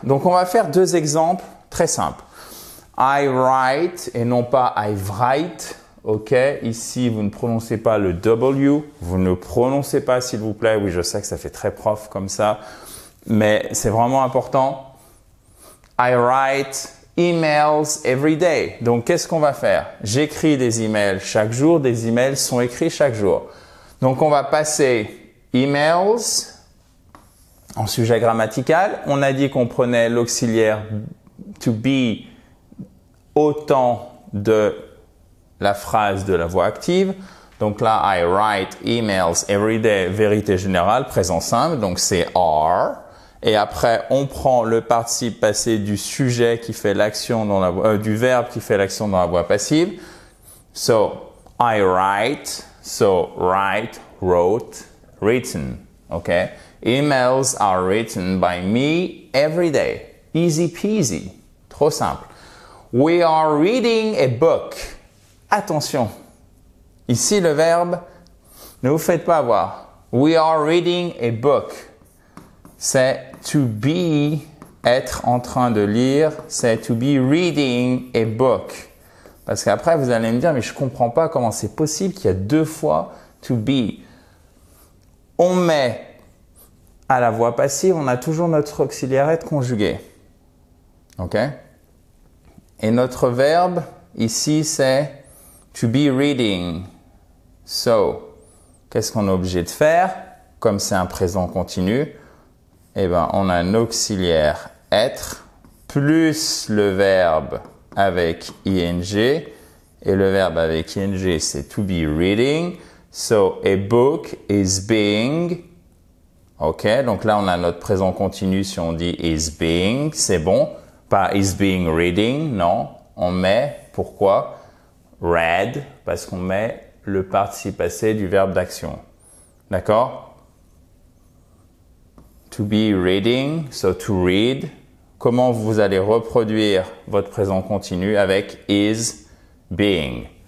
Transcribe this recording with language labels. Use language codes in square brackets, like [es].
[fr] Donc on va faire deux exemples très simples. [en] I write [fr] et non pas I write. Ok, ici vous ne prononcez pas le W, vous ne prononcez pas s'il vous plaît. Oui, je sais que ça fait très prof comme ça, mais c'est vraiment important. [en] I write emails every day. [fr] Donc qu'est-ce qu'on va faire? J'écris des emails chaque jour, des emails sont écrits chaque jour. Donc on va passer emails en sujet grammatical. On a dit qu'on prenait l'auxiliaire to be au temps de la phrase de la voix active. Donc là, [en] I write emails every day, [fr] vérité générale, présent simple, donc c'est are. Et après, on prend le participe passé du sujet qui fait l'action dans la voix, du verbe qui fait l'action dans la voix passive. [en] So, I write, so write, wrote, written. Okay? Emails are written by me every day. Easy peasy. [fr] Trop simple. [en] We are reading a book. [fr] Attention, ici le verbe, ne vous faites pas avoir. [en] We are reading a book. C'est to be, [fr] être en train de lire, [en] c'est to be reading a book. [fr] Parce qu'après vous allez me dire, mais je comprends pas comment c'est possible qu'il y a deux fois to be. On met à la voix passive, on a toujours notre auxiliaire être conjugué. Ok? Et notre verbe, ici, c'est to be reading. So, qu'est-ce qu'on est obligé de faire? Comme c'est un présent continu, eh ben, on a un auxiliaire être plus le verbe avec ing. Et le verbe avec ing, c'est to be reading. [en] So, a book is being. [fr] Ok, donc là, on a notre présent continu. Si on dit is being, c'est bon. Pas [en] is being reading, [fr] non. On met, pourquoi? Read, parce qu'on met le participe passé du verbe d'action. D'accord? [en] To be reading, so to read. [fr] Comment vous allez reproduire votre présent continu avec [en] is being?